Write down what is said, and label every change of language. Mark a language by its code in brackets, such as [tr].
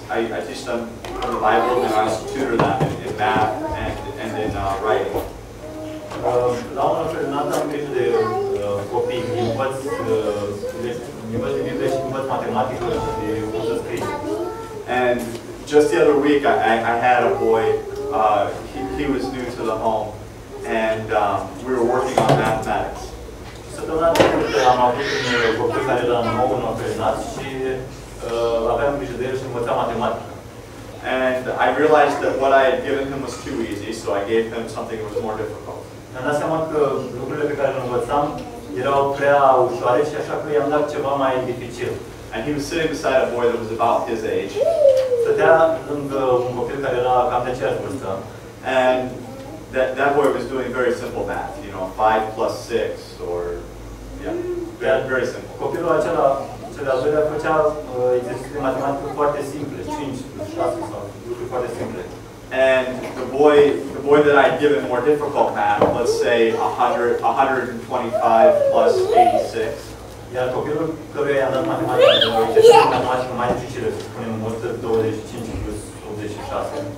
[en] I teach them from the Bible, and I also tutor them in math and in writing. [ro] La un orfelinat am grijă de copii, învăț de Biblie și învăț matematică și cum să scrii. [en] And just the other week, I had a boy. He was new to the home, and we were working on mathematics. [ro] Săptămâna trecută am avut un copil care era nou în orfelinat și aveam grijă de el și învăța matematică. [en] And I realized that what I had given him was too easy, so I gave him something that was more difficult. [ro] Mi-am dat seama că lucrurile pe care le învățam erau prea ușoare și așa că i-am dat ceva mai dificil. [en] And he was sitting beside a boy that was about his age. [ro] Stătea lângă un copil care era cam de aceeași vârstă. [en] And that boy was doing very simple math, you know, 5 plus 6, or, yeah, very simple. [ro] Copilul acela, cel de-al doilea, făcea exerciții de matematică foarte simple, 5 plus 6 sau lucruri foarte simple. [en] And the boy that I'd given more difficult math, let's say 125 plus 86. [ro] Iar copilul căruia i-am dat matematică, exerciții matematică mai dificile, să spunem 125 plus 86.